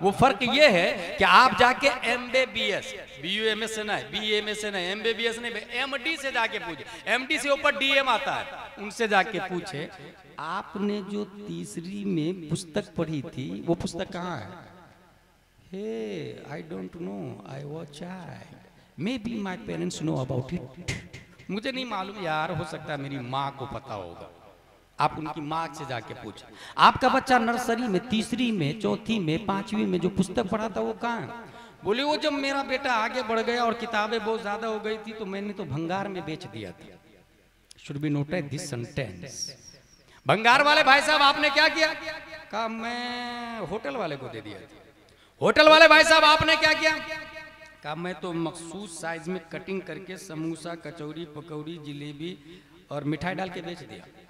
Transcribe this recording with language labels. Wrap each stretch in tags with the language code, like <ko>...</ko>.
<hi>वो फर्क ये है कि आप जाके MBBS, BUMS से नहीं, BAMS से नहीं, MBBS नहीं, MD से जाके पूछे। MD से ऊपर DM आता है, उनसे जाके पूछे आपने जो तीसरी में पुस्तक पढ़ी थी वो पुस्तक कहाँ है?</hi> <en>Hey, I don't know. I was child. Maybe my parents know about it.</en> <hi>मुझे नहीं मालूम यार, हो सकता है मेरी माँ को पता होगा। आप उनकी माँ से जाके पूछें। आपका बच्चा नर्सरी में, तीसरी में, चौथी में, पांचवी में जो पुस्तक पढ़ा था वो कहाँ है? बोले वो जब मेरा बेटा आगे बढ़ गया और किताबें बहुत ज्यादा हो गई थी तो मैंने तो भंगार में बेच दिया था।</hi> <en>Should be noted this sentence.</en> <hi>भंगार वाले भाई साहब आपने क्या किया? कहा मैं होटल वाले को दे दिया। होटल वाले भाई साहब आपने क्या किया? कहा मैं तो मखसूस साइज में कटिंग करके समोसा, कचौड़ी, पकौड़ी, जिलेबी और मिठाई डाल के बेच दिया।</hi>